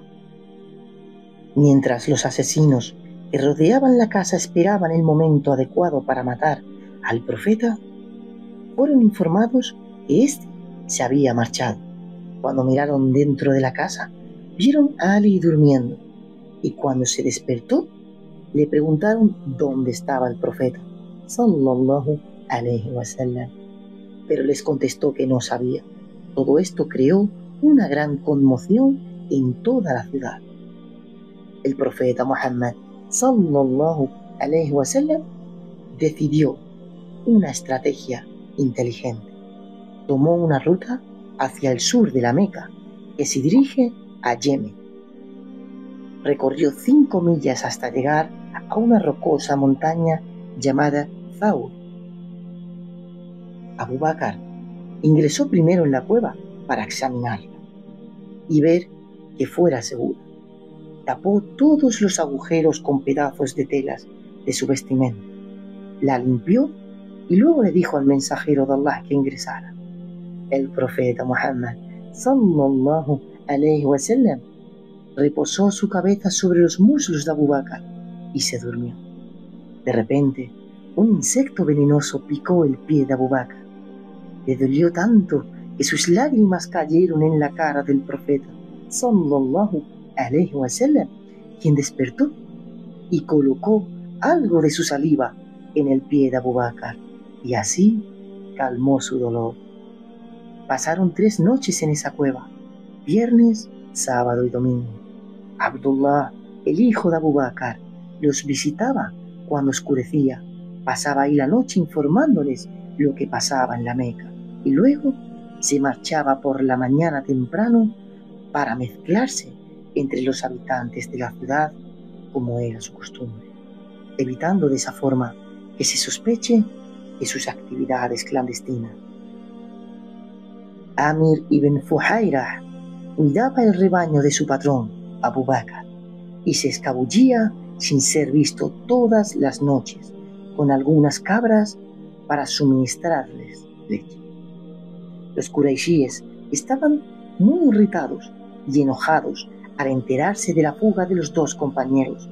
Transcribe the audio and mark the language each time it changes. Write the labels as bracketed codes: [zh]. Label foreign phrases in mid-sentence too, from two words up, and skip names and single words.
[es] Mientras los asesinos que rodeaban la casa esperaban el momento adecuado para matar al profeta, fueron informados que éste se había marchado. Cuando miraron dentro de la casa, vieron a Ali durmiendo, y cuando se despertó, le preguntaron dónde estaba el profeta, [ar] صلى الله عليه وسلم, [es] pero les contestó que no sabía. Todo esto creó una gran conmoción en toda la ciudad. El profeta Muhammad, [ar] صلى الله عليه وسلم, [es] decidió una estrategia inteligente. Tomó una ruta hacia el sur de la Meca que se dirige a Yemen. Recorrió 5 millas hasta llegar a una rocosa montaña llamada Thawr. Abu Bakr ingresó primero en la cueva para examinarla y ver que fuera segura. Tapó todos los agujeros con pedazos de telas de su vestimenta, la limpió y luego le dijo al mensajero de Allah que ingresara. El profeta Muhammad [ar] صلى الله عليه وسلم [es] reposó su cabeza sobre los muslos de Abu Bakr y se durmió. De repente, un insecto venenoso picó el pie de Abu Bakr. Le dolió tanto que sus lágrimas cayeron en la cara del profeta [ar] صلى الله عليه وسلم, [es] quien despertó y colocó algo de su saliva en el pie de Abu Bakr y así calmó su dolor. Pasaron 3 noches en esa cueva, viernes, sábado y domingo. Abdullah, el hijo de Abu Bakr, los visitaba cuando oscurecía, pasaba ahí la noche informándoles lo que pasaba en la Meca y luego se marchaba por la mañana temprano para mezclarse entre los habitantes de la ciudad como era su costumbre, evitando de esa forma que se sospeche de sus actividades clandestinas. Amir ibn Fuhairah cuidaba el rebaño de su patrón, Abu Bakr, y se escabullía sin ser visto todas las noches con algunas cabras para suministrarles leche. Los quraishíes estaban muy irritados y enojados al enterarse de la fuga de los 2 compañeros.